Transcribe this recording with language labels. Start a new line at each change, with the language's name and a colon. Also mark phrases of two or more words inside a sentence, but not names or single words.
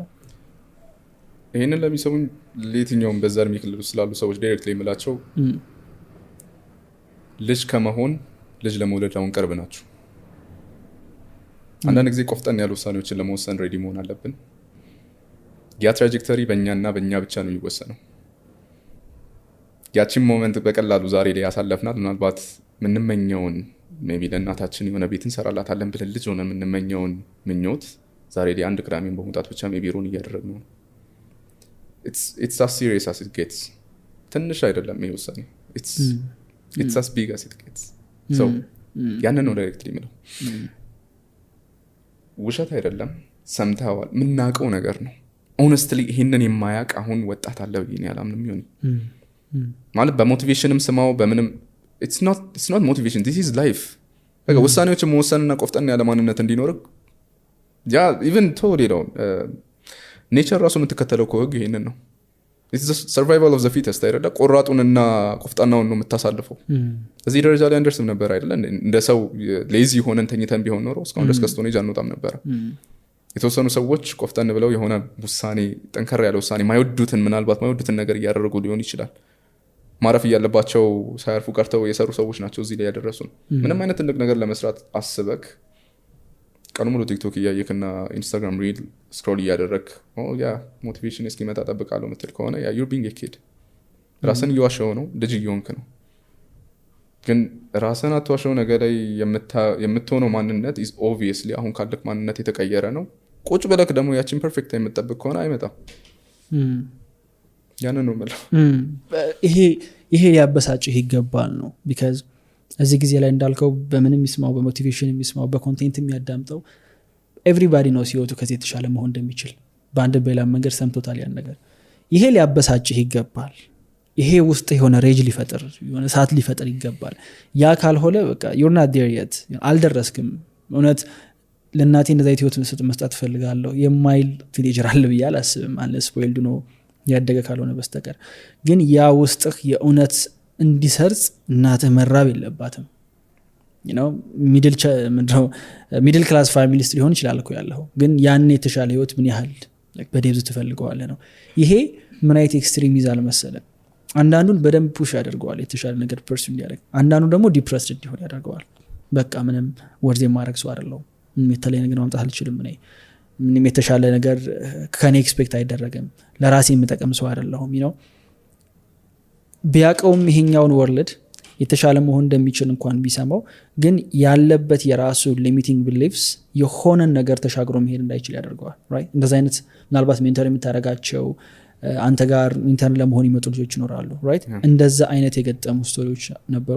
Amharic: ይሄንን ለሚሰሙኝ ለየትኛውም በዛ እድሜ ክልል ውስጥ ስላሉ ሰዎች ዳይሬክትሊ የምላቸው ልጅ ከመሆን ልጅ ለመውለድ አሁን ቅርብ ናችሁ አንዳንድ ጊዜ ቆፍጠን ያሉ ውሳኔዎችን ለመወሰን ሬዲ መሆን አለብን ያ ትራጀክተሪ በእኛና በእኛ ብቻ ነው የሚወሰነው ያቺን ሞመንት በቀላሉ ዛሬ ላይ ያሳለፍናት ምናልባት ምንመኘውን ሜቢ ለእናታችን የሆነ ቤት እንሰራላታለን ብለን ልጅ ሆነ ምንመኘውን ምኞት ዛሬ ላይ አንድ ቅዳሜን በመውጣት ብቻ ሜቢ ሮን እያደረግነው
English: it's as serious as it gets
Amharic: ትንሽ አይደለም ይሄ ውሳኔ
English: it's as big as it gets
Amharic: so ያንን ነው ዳይሬክትሊ ምለው ውሸት አይደለም ሰምታዋል ምናቀው ነገር ነው honestly ይሄንን የማያቅ አሁን ወጣት አለ ብዬ ያላምንም ይሁን ማለት በሞቲቬሽንም ስማው በምንም
English: it's not motivation this is life
Amharic: በቃ ውሳኔዎችን መወሰንና ቆፍጠን ያለ ማንነት እንዲኖር ያ
English: even told you
Amharic: ኔቸር ራሱ የምትከተለው ህግ ይሄንን ነው
English: it's the survival of the fittest
Amharic: አይደለ ቆራጡንና ቆፍጣናውን ነው የምታሳልፈው እዚህ ደረጃ ላይ አንደርስም ነበር አይደለ እንደ ሰው ሌዚ ሆነን ተኝተን ቢሆን ኖሮ እስካሁን ድረስ ከስቶኔጅ አንወጣም ነበር የተወሰኑ ሰዎች ቆፍጠን ብለው የሆነ ውሳኔ ጠንከር ያለ ውሳኔ ማይወዱትን ምናልባት ማይወዱትን ነገር እያደረጉ ሊሆን ይችላል ማረፍ ያለባቸው ሳያርፉ ቀርተው የሰሩ ሰዎች ናቸው እዚህ ላይ ያደረሱን ምንም አይነት ትልቅ ነገር ለመስራት አስበክ ቀኑ ሙሉ ቲክቶክ እያየክና
English: Instagram reel scroll
Amharic: እያደረግ ያ ሞቲቬሽን እስኪመጣ ጠብቃለሁ ምትል ከሆነ ያ
English: you're being a kid
Amharic: ራስን እየዋሸው ነው ልጅ እየሆንክ ነው ግን ራስን አትዋሸው ነገ ላይ የምትሆነው ማንነት
English: is obviously
Amharic: አሁን ካለክ ማንነት የተቀየረ ነው ቁጭ ብለክ ደግሞ ያቺን ፐርፌክት የምትጠብቅ ከሆነ አይመጣም ያንን ነው ማለት ይሄ ሊያበሳጭህ ይገባል ነው because እዚህ ጊዜ ላይ እንዳልከው በምንም ይስማው በሞቲቬሽን ይስማው በኮንቴንት የሚያዳምጠው
English: everybody knows
Amharic: ሲወቱ ከዚህ የተሻለ መሆን እንደሚችል በአንድ በሌላ መንገድ ሰምቶታል ያን ነገር ይሄ ሊያበሳጭህ ይገባል ይሄ ውስጥ የሆነ ሬጅ ሊፈጥር የሆነ ሰዓት ሊፈጥር ይገባል ያ ካልሆነ በቃ
English: you're not there yet
Amharic: አልደረስክም እውነት ለእናቴ እንደዛ ህይወት መስጠት ፈልጋለሁ የማይል ቲኔጀር አለ ብዬ አላስብም
English: unless spoiled
Amharic: ነው ያደገ ካልሆነ በስተቀር ግን ያ ውስጥህ የእውነት እንዲሰርጽ እናትህ መራብ የለባትም
English: you know middle class family
Amharic: ውስጥ ሊሆን ይችላል እኮ ያለው ግን ያን የተሻለ ህይወት ምን ያህል በደብዝ ትፈልገዋለህ ነው ይሄ ምን አይነት ኤክስትሪም ይዛል መሰለህ አንዳንዱን በደንብ ፑሽ ያደርገዋል የተሻለ ነገር ፐርሱም ያደርግ አንዳንዱ ደግሞ ዲፕረስድ እንዲሆን ያደርገዋል በቃ ምንም ወርዝ የማድረግ ሰው አይደለም የተለየ ነገር ማምጣት አልችልም ምንም የተሻለ ነገር ከኔ ኤክስፔክት አይደረግም ለራሴ የምጠቀም ሰው አይደለሁም
English: you know
Amharic: ቢያቀውም ይሄኛውን ወርልድ የተሻለ መሆን እንደሚችል እንኳን ቢሰማው ግን ያለበት የራሱ
English: limiting beliefs
Amharic: የሆነ ነገር ተሻግሮ መሄድ እንዳይችል ያደርገዋል right እንደዛ አይነት ምናልባት ሜንተር የምታረጋቸው አንተ ጋር ኢንተርን ለመሆን ይመጡ ልጆች ይኖራሉ right እንደዛ አይነት የገጠሙ ስቶሪዎች ነበሩ